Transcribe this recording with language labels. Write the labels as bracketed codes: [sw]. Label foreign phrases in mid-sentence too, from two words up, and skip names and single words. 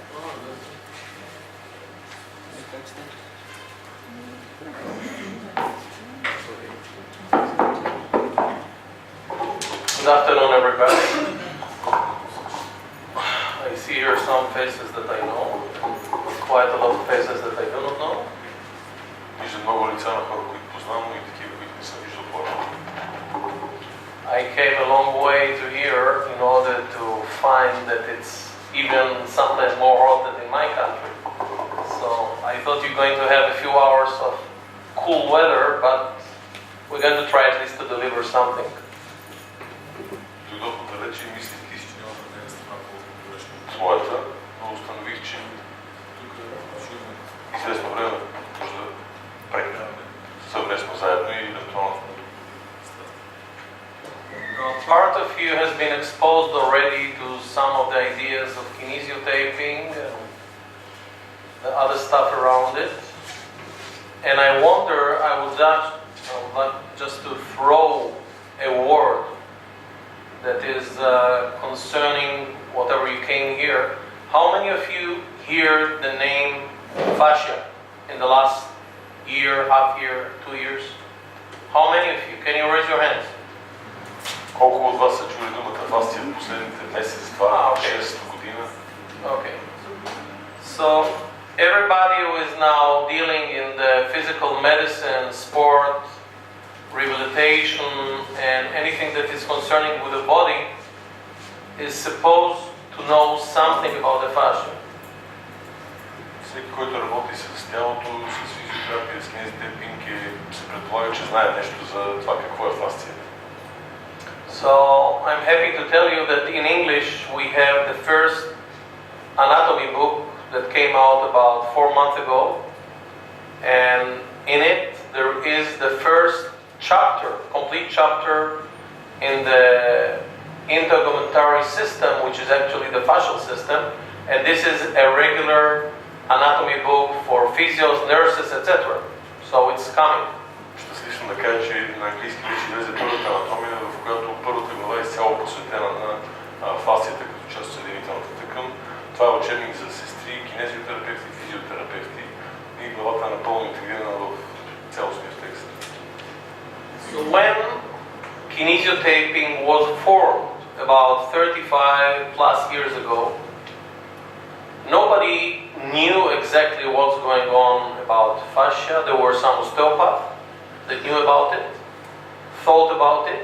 [en] Good afternoon, everybody. I see here some faces that I know, quite a lot of faces that I do not know. [bg] Виждам много лица на хора, които познавам, но и такива, които не съм виждал по-рано. [en] I came a long way to here in order to find that it's even sometimes more hot than in my country. So I thought you're going to have a few hours of cool weather, but we're going to try at least to deliver something. [bg] Дойдох отдалече и мислих, че няма да не е страна по-грешно от своята, но установих, че тук известно време може да прекараме съвместно заедно и евентуално. [en] Part of you has been exposed already to some of the ideas of Kinesio taping and the other stuff around it. And I wonder, I would like just to throw a word that is concerning whatever you came here. How many of you hear the name fascia in the last year, half year, 2 years? How many of you? Can you raise your hands? [bg] Колко от вас са чули думата фасция в последните месец, 2-6 година? [en] Okay. So everybody who is now dealing in the physical medicine, sport, rehabilitation, and anything that is concerning with the body is supposed to know something about the fascia. [bg] Всеки, който работи с тялото, с физиотерапия, с кинезитейпинг, се предполага, че знае нещо за това какво е фасция. [en] So I'm happy to tell you that in English we have the first anatomy book that came out about 4 months ago, and in it there is the first chapter, complete chapter in the integumentary system, which is actually the fascial system, and this is a regular anatomy book for physios, nurses, etc. So it's coming. [bg] Щастлив да кажа, че на английски вече влезе първата анатомия, в която първата глава е изцяло посветена на фасцията като част от съединителната тъкан. Това е учебник за сестри, кинезиотерапевти, физиотерапевти и главата е напълно интегрирана в цялостния текст. [en] So when Kinesio taping was formed about 35 plus years ago, nobody knew exactly what's going on about fascia. There were some osteopaths that knew about it, thought about it.